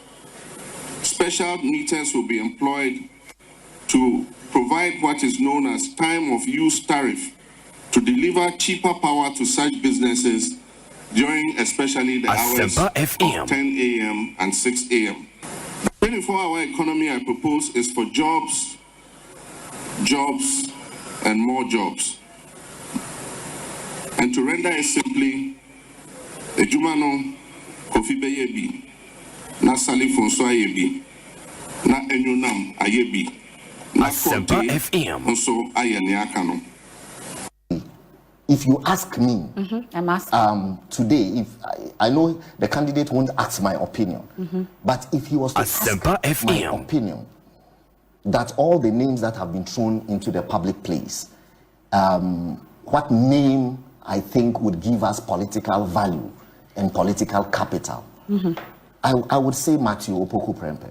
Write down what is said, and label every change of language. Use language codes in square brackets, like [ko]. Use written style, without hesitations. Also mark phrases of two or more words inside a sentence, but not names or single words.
[en] Special meters will be employed to provide what is known as time of use tariff to deliver cheaper power to such businesses during especially the hours Asempa FM. of 10 a.m. and 6 a.m. The 24-hour economy I propose is for jobs, and more jobs. And to render it simply, [ak] Ejumano Kofi Beyebi, na Sali Fonso Ayebi, na Enyunam Ayebi, na [en] Asempa FM. Also Ayaniakano. If you ask me, I'm asking. Today, if I know the candidate won't ask my opinion, but if he was to Asempa ask FM. my opinion, that all the names that have been thrown into the public place, what name I think would give us political value and political capital, I would say Matthew Opoku Prempeh.